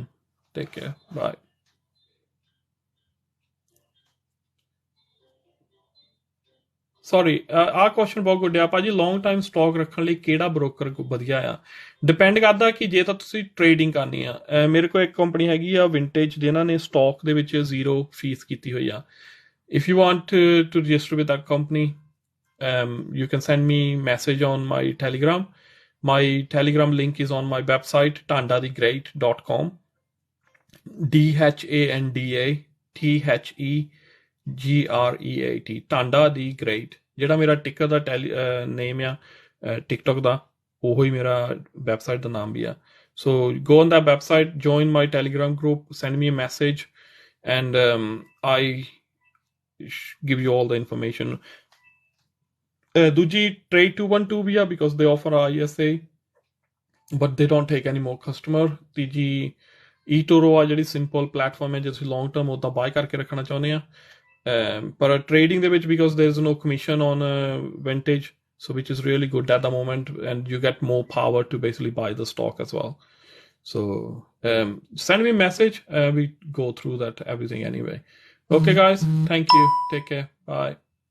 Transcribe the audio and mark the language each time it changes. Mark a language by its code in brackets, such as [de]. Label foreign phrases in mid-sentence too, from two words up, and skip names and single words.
[en] Take care, bye. [pa] ਸੌਰੀ, ਆਹ ਕੁਐਸਚਨ ਬਹੁਤ ਗੁੱਡ ਆ ਭਾਜੀ. [en] long time stock [pa] ਰੱਖਣ ਲਈ ਕਿਹੜਾ ਬ੍ਰੋਕਰ ਵਧੀਆ ਆ? ਡਿਪੈਂਡ ਕਰਦਾ ਕਿ ਜੇ ਤਾਂ ਤੁਸੀਂ ਟ੍ਰੇਡਿੰਗ ਕਰਨੀ ਆ. ਮੇਰੇ ਕੋਲ ਇੱਕ ਕੰਪਨੀ ਹੈਗੀ ਆ ਵਿੰਟੇਜ, ਜਿਨ੍ਹਾਂ ਨੇ ਸਟਾਕ ਦੇ ਵਿੱਚ 0 ਫੀਸ ਕੀਤੀ ਹੋਈ ਆ. [en] If you want to register with that company, you can send me message on my Telegram. My Telegram link is on my website dhandathegreat.com. DHANDATHEGREAT, Dhanda the Great. [pa] ਜਿਹੜਾ ਮੇਰਾ ਟਿਕਰ ਦਾ ਨੇਮ ਆ ਟਿਕਟੋਕ ਦਾ, ਉਹੋ ਹੀ ਮੇਰਾ ਵੈਬਸਾਈਟ ਦਾ ਨਾਮ ਵੀ ਆ. [en] So go on that website, join my Telegram group, send me a message, and I give you all the information. ਦੂਜੀ Trade 212 [pa] ਵੀ ਆ [en] because they offer ISA, but they don't take any more customer. [pa] ਤੀਜੀ eToro ਆ ਜਿਹੜੀ [en] simple platform [pa] ਹੈ, ਜੇ ਤੁਸੀਂ [en] long term [pa] ਉੱਦਾਂ ਬਾਏ ਕਰਕੇ ਰੱਖਣਾ ਚਾਹੁੰਦੇ ਆ. ਪਰ ਟ੍ਰੇਡਿੰਗ ਦੇ ਵਿੱਚ [en] because there is no commission on vintage, so which is really good at the moment, and you get more power to basically buy the stock as well. So send me a message, we go through that everything anyway. Okay guys, thank you, take care, bye.